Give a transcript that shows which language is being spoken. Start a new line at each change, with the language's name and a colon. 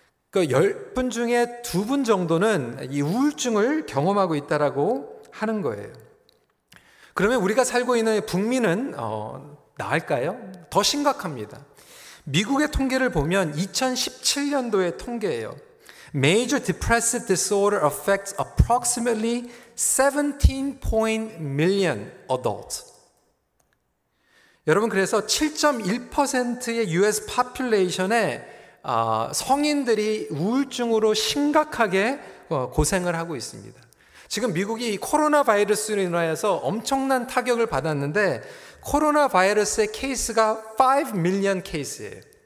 Korean: 그러니까 10분 중에 2분 정도는 이 우울증을 경험하고 있다고 하는 거예요. 그러면 우리가 살고 있는 북미는 나을까요? 더 심각합니다. 미국의 통계를 보면 2017년도의 통계예요.
English: Major Depressive Disorder affects approximately 17 million adults.
Korean: 여러분 그래서 7.1%의
English: US population
Korean: 의 성인들이 우울증으로 심각하게 고생을 하고 있습니다. 지금 미국이 코로나 바이러스로 인하여서 엄청난 타격을 받았는데 코로나 바이러스의 케이스가
English: 5 million
Korean: 케이스예요.